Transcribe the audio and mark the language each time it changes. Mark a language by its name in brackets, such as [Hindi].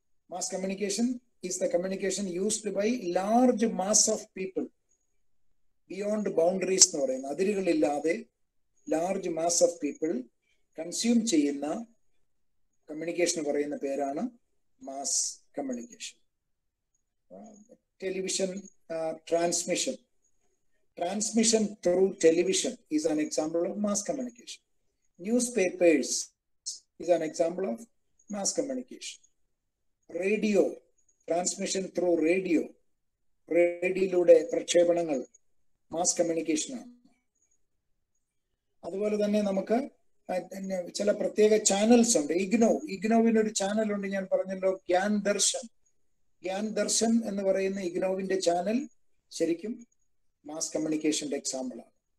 [English] mass communication is the communication used by large mass of people beyond boundaries [Malayalam] എന്ന് പറയുന്നത്. അതിരുകളില്ലാതെ large mass of people consume ചെയ്യുന്ന communication പറയുന്ന പേരാണ് mass communication. [English] Television transmission. Transmission through television is an example of mass communication. Newspapers is an example of mass communication. Radio, transmission through radio. [Malayalam] റേഡിയോയിലൂടെ പ്രക്ഷേപണങ്ങൾ mass communication ആണ്. അതുപോലെ തന്നെ നമുക്ക് ചില പ്രത്യേക ചാനൽസ് ഉണ്ട്. ഇഗ്നോവിന് ഒരു ചാനൽ ഉണ്ട്, ഞാൻ പറഞ്ഞല്ലോ, ഗ്യാൻ ദർശൻ. ഗ്യാൻ ദർശൻ എന്ന് പറയുന്ന ഇഗ്നോവിന്റെ ചാനൽ ശരിക്കും മാസ് കമ്മ്യൂണിക്കേഷന്റെ എക്സാമ്പിൾ ആണ്.